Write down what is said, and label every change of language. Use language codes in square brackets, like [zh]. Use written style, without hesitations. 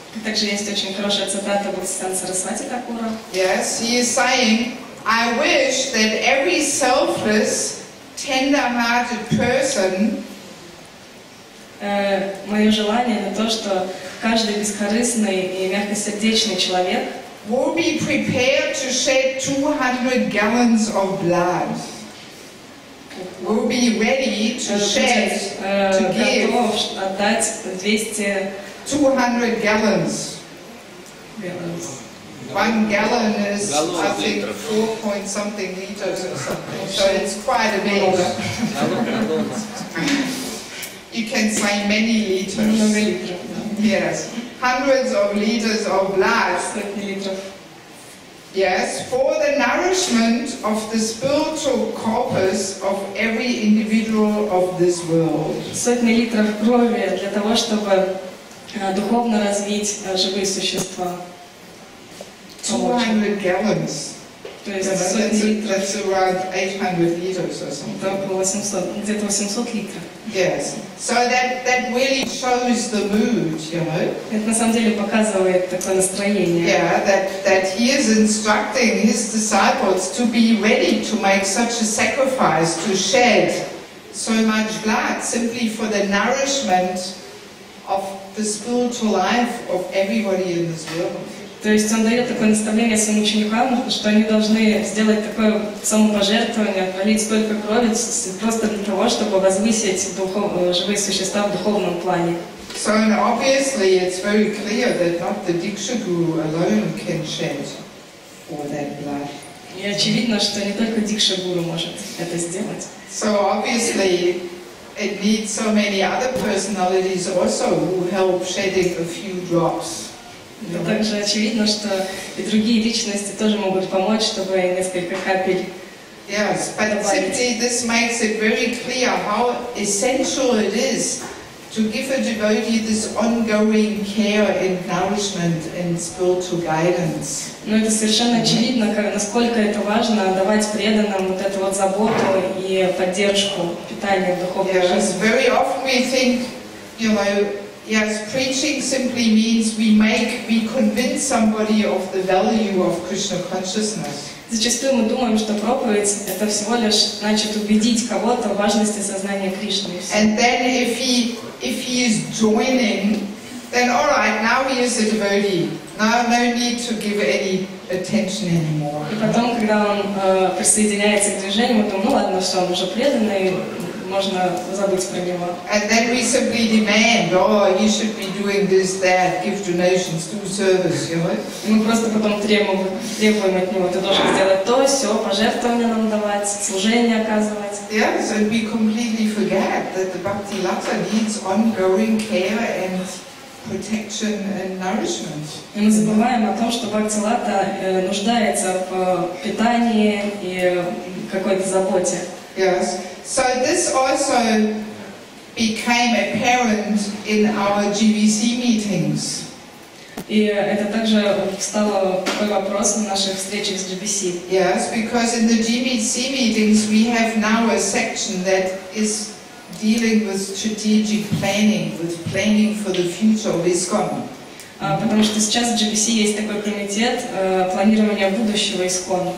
[ru] Также есть очень хорошая цитата Бхактисиддханты Сарасвати Такура. [en] Yes, he is saying, I wish that every selfless, tender-hearted person [ru] Мое желание — это то, что каждый бескорыстный и мягкосердечный человек [en] will be prepared to shed 200 gallons of blood. Will be ready to shed, to give [ru] готов отдать 200 [en] 200 gallons. 1 gallon is, I think, 4-point-something liters or something. So it's quite a bit. You can say many liters. [ru] много литров. [en] Yes, hundreds of liters of blood. [ru] Сотни литров. [en] Yes, for the nourishment of the spiritual corpus of every individual of this world. [ru] Сотни литров крови для того, чтобы духовно развить живые существа. [en] 200 gallons. [ru] То есть сотни литров. [en] That's around 800 liters or something. [ru] Это около 800, где-то 800 литров. [en] Yes. So that really shows the mood, you know. [ru] Это на самом деле показывает такое настроение. [en] Yeah, that he is instructing his disciples to be ready to make such a sacrifice, to shed so much blood simply for the nourishment of the spiritual life of everybody in this world. [ru] То есть он дает такое наставление своим ученикам, что они должны сделать такое самопожертвование, пролить столько крови просто для того, чтобы возвысить живые существа в духовном плане. [en] So obviously it's very clear that not the Diksha Guru alone can shed all that blood. [ru] И очевидно, что не только Дикша Гуру может это сделать. [en] So obviously it needs so many other personalities also who help shedding a few drops. [ru] Но также очевидно, что и другие личности тоже могут помочь, чтобы несколько капель [en] Yes, but simply this makes it very clear how essential it is to give a devotee this ongoing care and nourishment and spiritual guidance. [ru] Но это совершенно очевидно, насколько это важно давать преданным вот эту вот заботу и поддержку, питание в духовной жизни. [en] Yes, very often we think, you know, yes, preaching simply means we convince somebody of the value of Krishna consciousness. [ru] Зачастую мы думаем, что проповедь — это всего лишь значит убедить кого-то в важности сознания Кришны. [en] And then if he is joining, then all right, now he is a devotee. Now no need to give any attention anymore. [ru] И потом, когда он присоединяется к движению, мы думаем, ну ладно, все, он уже преданный, можно забыть про него. [en] And then we simply demand, oh, he should be doing this, that, give donations, do service, you know. [ru] И мы просто потом требуем от него, ты должен сделать то, все, пожертвования нам давать, служение оказывать. [en] Yes, and we completely forget that the Bhakti Lata needs ongoing care and protection and nourishment. [ru] И мы забываем о том, что Бхакти Лата нуждается в питании и какой-то заботе. [en] Yes. So this also became apparent in our GBC meetings. [ru] И это также стало такой вопрос на наших встречах с GBC. [en] Yes, because in the GBC meetings we have now a section that is dealing with strategic planning, with planning for the future of ISKCON. [ru] Потому что сейчас в GBC есть такой комитет планирования будущего ИСККОН.